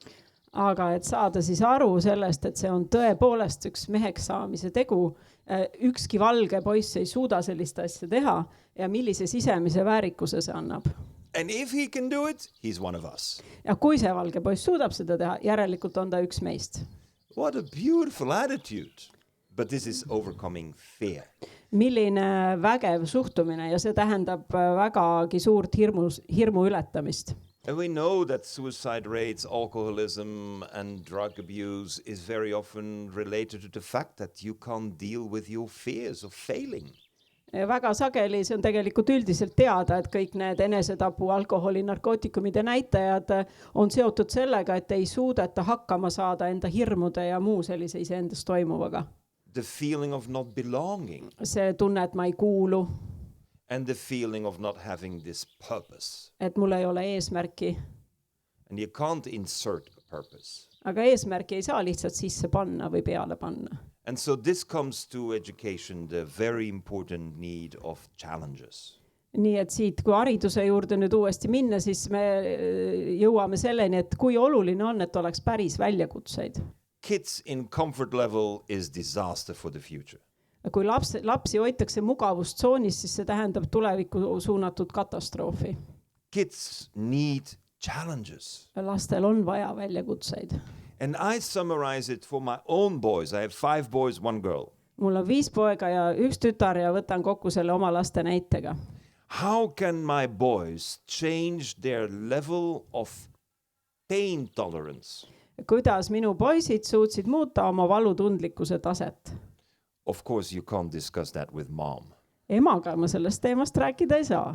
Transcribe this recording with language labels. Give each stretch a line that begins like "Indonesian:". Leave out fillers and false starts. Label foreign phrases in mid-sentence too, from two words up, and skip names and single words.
Estonian: Aga et saada siis aru sellest, et see on tõepoolest üks meheks saamise tegu, ükski valge poiss ei suuda sellist asja teha ja millise sisemise väärikuse see annab.
English: And if he can do it, he's one of us.
Estonian: Ja kui see valge poiss suudab seda teha, järelikult on ta üks meist.
English: What a beautiful attitude. But this is overcoming fear.
Estonian: Milline vägev suhtumine ja see tähendab vägagi suurt hirmu ületamist.
English: And we know that suicide rates, alcoholism and drug abuse is very often related to the fact that you can't deal with your fears of failing.
Estonian: Väga sageli see on tegelikult üldiselt teada, et kõik need enesetapu, alkoholi, narkootikumide näitajad on seotud sellega, et ei suudeta hakkama saada enda hirmude ja muu sellise iseendas toimuvaga.
English: The feeling of not belonging.
Estonian: See tunne, et ma ei kuulu.
English: And the feeling of not having this purpose.
Estonian: Et mul ei ole eesmärki.
English: And you can't insert a purpose.
Estonian: Aga eesmärki ei saa lihtsalt sisse panna või peale panna.
English: And so this comes to education, the very important need of challenges.
Estonian: Nii et siit, kui hariduse juurde nüüd uuesti minna, siis me jõuame selleni, et kui oluline on, et oleks päris väljakutseid.
English: Kids in comfort level is disaster for the future.
Estonian: Kui lapsi hoitakse mugavustsoonis, siis see tähendab tulevikku suunatud katastroofi.
English: Kids need challenges.
Estonian: Lastel on vaja väljakutseid.
English: And I summarize it for my own boys. I have 5 boys, 1 girl.
Estonian: Mul on 5 poega ja 1 tütar ja võtan kokku selle oma laste näitega.
English: How can my boys change their level of pain tolerance?
Estonian: Kuidas minu poisid suutsid muuta oma valutundlikkuse taset?
English: Of course, you can't discuss that with mom.
Estonian: Emaga ma sellest teemast rääkida ei saa.